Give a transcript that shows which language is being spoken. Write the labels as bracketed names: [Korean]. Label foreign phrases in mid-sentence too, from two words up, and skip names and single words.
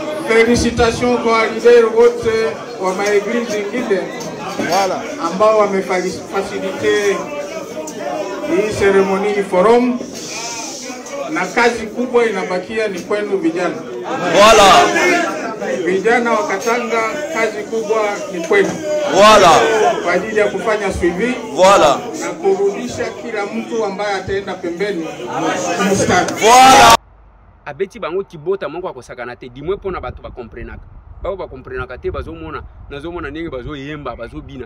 [Swahili] Félicitations kwa leader wote wa maeglizi ingine ambao wamefasilite hii [English] ceremony forum, [Swahili] na kazi kubwa inabakia ni kwenu vijana. Vijana wa Katanga, kazi kubwa ni kwenu. Kwa ajili ya kufanya suivi na kurudisha kila mtu ambaye ataenda pembeni mstari. [Lingala] Abeti bango kibota moko akosakana te dimwe pona bato ba comprenaka. Bao ba comprenaka te bazomona nazomona ndenge bazoyemba bazobina.